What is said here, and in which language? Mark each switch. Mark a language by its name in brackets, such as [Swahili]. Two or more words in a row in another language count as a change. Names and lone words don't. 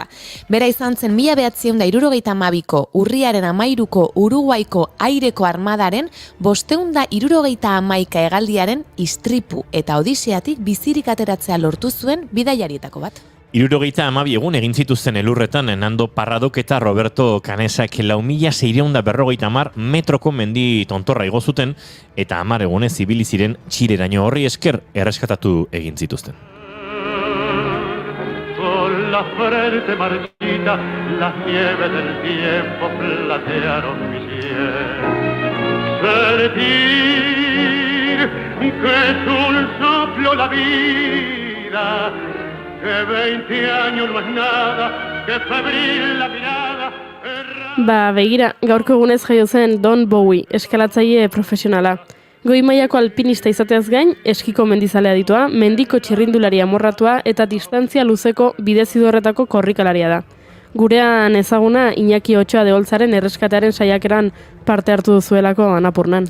[Basque] Bera izan zen 1972ko urriaren 13ko Uruguaiko aireko armadaren 571 hegaldiaren istripu eta odiseatik bizirik ateratzea lortu zuen bidaiarietako bat. 62 egun egin zituzten elurretan Nando Parradok eta Roberto Canesak 4.650 metroko mendi tontorra igo zuten eta 10 egunez ibili ziren txireraino horri esker erreskatatu egin zituzten. [Spanish] Con la frente marchita, las nieves del tiempo platearon mi piel. Sentir que es un soplo la vida, que 20 años no es nada, que febril la mirada. [Basque] Begira, gaurko egunez jaio zen Don Bowie, eskalatzaile profesionala. Goi mailako alpinista izateaz gain, eskiko mendizalea ditua, mendiko txirrindulari amorratua eta distantzia luzeko bidezidorretako korrikalaria da. Gurean ezaguna Iñaki Otxoa de Oltzaren erreskatearen saiakeran parte hartu duzuelako Anapurnan.